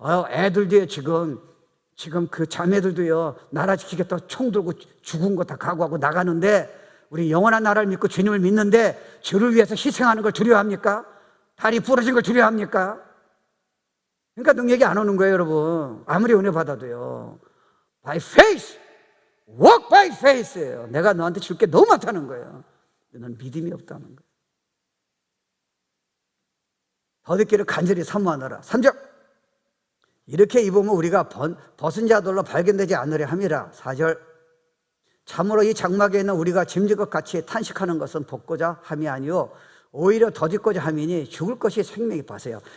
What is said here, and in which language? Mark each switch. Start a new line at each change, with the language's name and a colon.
Korean: 애들도요, 지금 그 자매들도요, 나라 지키겠다고 총 들고 죽은 거 다 각오하고 나가는데, 우리 영원한 나라를 믿고 주님을 믿는데 주를 위해서 희생하는 걸 두려워합니까? 다리 부러진 걸 두려워합니까? 그러니까 능력이 안 오는 거예요, 여러분. 아무리 은혜 받아도요.
English: By faith, walk by faith예요.
Korean: 내가 너한테 줄 게 너무 많다는 거예요. 넌 믿음이 없다는 거예요. 더 듣기를 간절히 사모하노라. 3절. 이렇게 입으면 우리가 벗은 자들로 발견되지 않으려 함이라. 4절. 참으로 이 장막에 있는 우리가 짐짓것 같이 탄식하는 것은 벗고자 함이 아니요 오히려 더 짓고자 함이니 죽을 것이 생명이 봐세요.